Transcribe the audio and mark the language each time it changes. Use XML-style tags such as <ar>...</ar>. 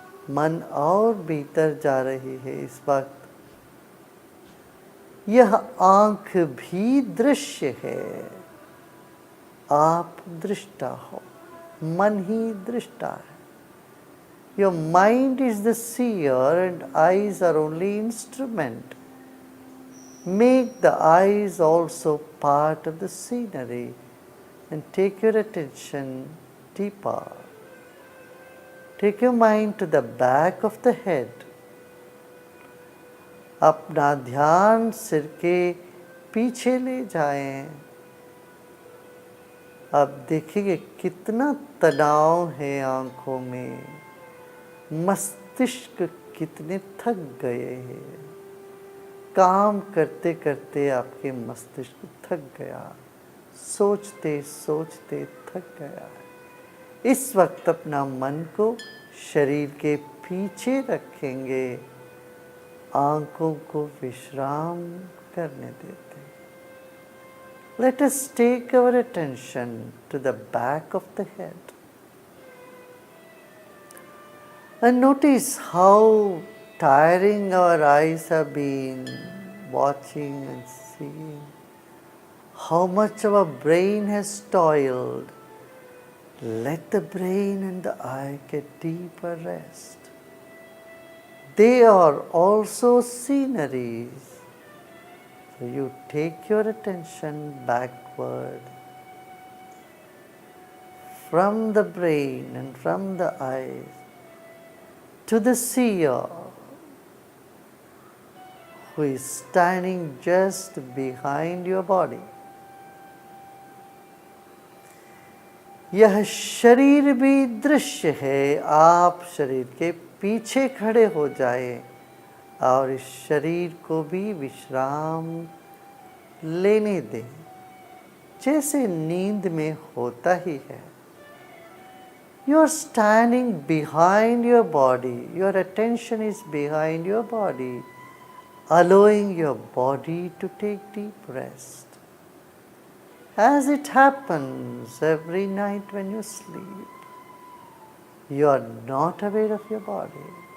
<hi>मन और भीतर जा रही है इस वक्त। यह आंख भी दृश्य है, आप दृष्टा हो, मन ही दृष्टा है।</hi> <en>Your mind is the seer and eyes are only instrument. Make the eyes also part of the scenery and take your attention deeper. Take your mind to the back of the head.</en> <hi>अपना ध्यान सिर के पीछे ले जाएं। अब देखिए कितना तनाव है आंखों में, मस्तिष्क कितने थक गए हैं। काम करते करते आपके मस्तिष्क थक गया, सोचते सोचते थक गया। इस वक्त अपना मन को शरीर के पीछे रखेंगे, आंखों को विश्राम करने देते।</hi> <en>Let us take our attention to the back of the head and notice how tiring our eyes have been watching and seeing, how much our brain has toiled. Let the brain and the eye get deeper rest. They are also sceneries. So you take your attention backward from the brain and from the eyes to the seer who is standing just behind your body.</en> <hi>यह शरीर भी दृश्य है, आप शरीर के पीछे खड़े हो जाए और इस शरीर को भी विश्राम लेने दें, जैसे नींद में होता ही है।</hi> <en>You are standing behind your body, your attention is behind your body, allowing your body to take deep rest. As it happens every night when you sleep, you are not aware of your body.</en>